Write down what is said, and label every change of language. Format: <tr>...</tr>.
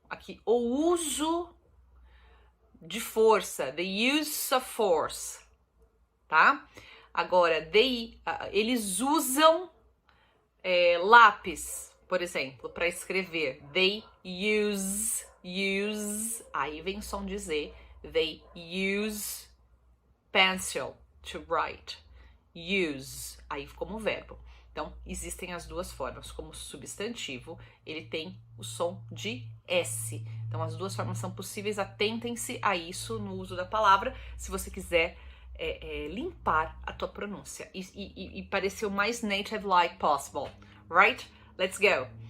<pt>Aqui, o uso de força.</pt> <en>The use of force.</en> <pt>Tá? Agora, eles usam lápis, por exemplo, para escrever.</pt> <en>They use.</en> <pt>Aí vem o som de Z.</pt> <en>They use pencil to write.</en> <pt>Use. Aí como verbo. Então, existem as duas formas. Como substantivo, ele tem o som de S. Então, as duas formas são possíveis. Atentem-se a isso no uso da palavra, se você quiser limpar a tua pronúncia e parecer o mais</pt> <en>native-like possible. Right? Let's go.</en>